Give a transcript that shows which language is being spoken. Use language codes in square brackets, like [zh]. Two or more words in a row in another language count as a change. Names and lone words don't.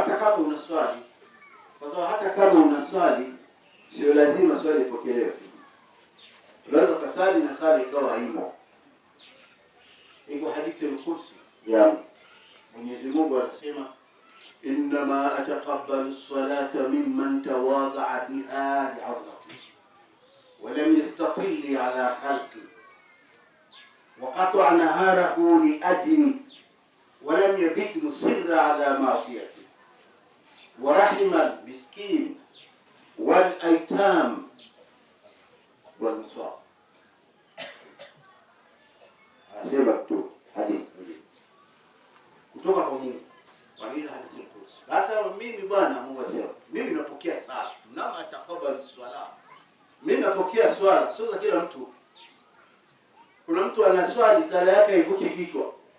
[sw] Hata kama unaswali kwa hata kama unaswali sio lazima swali ipokelewe. Unaweza kusali na sala ikawa haimo. Iko hadithi al-Qudsi ya Mwenyezi Mungu anasema [ar] إنما أتقبل الصلاة ممن تواضع بها لعظمتي ولم يستطل على خلقي وقطع نهاره لأجلي ولم يبت مصرا على معصيتي ورحم المسكين والأيتام والمصاب. [sw] Asema tu hadithi kutoka kwa Mungu. Kwa nini hadithi nzuri? Sasa mimi bwana Mungu asema, mimi napokea sala. Nama atakabali swala. Mimi napokea swala, sio za kila mtu. Kuna mtu anaswali sala yake haivuki kichwa.